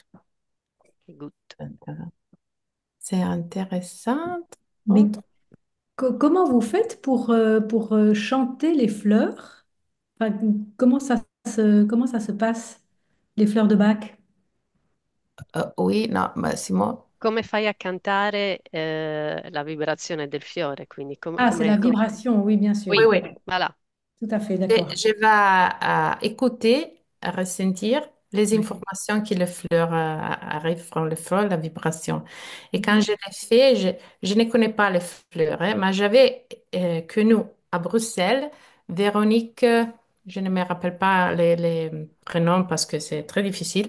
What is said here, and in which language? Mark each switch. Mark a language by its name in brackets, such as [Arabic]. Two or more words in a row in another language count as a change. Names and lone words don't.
[French] Les gouttes. C'est intéressant. Mais comment vous faites pour chanter les fleurs? Enfin, comment ça se passe, les fleurs de bac? Oui, [Italian] no, ma Simone. Come fai a cantare la vibrazione del fiore? Quindi [French] Ah, c'est la vibration, oui, bien sûr. Oui, Oui, oui. voilà. Tout à fait, Je, d'accord. je vais écouter, ressentir les Ouais. informations que le fleur arrive from le fleur, la vibration. Et quand Mhm. je l'ai fait, je ne connais pas les fleurs, hein, mais j'avais connu à Bruxelles Véronique, je ne me rappelle pas les prénoms parce que c'est très difficile.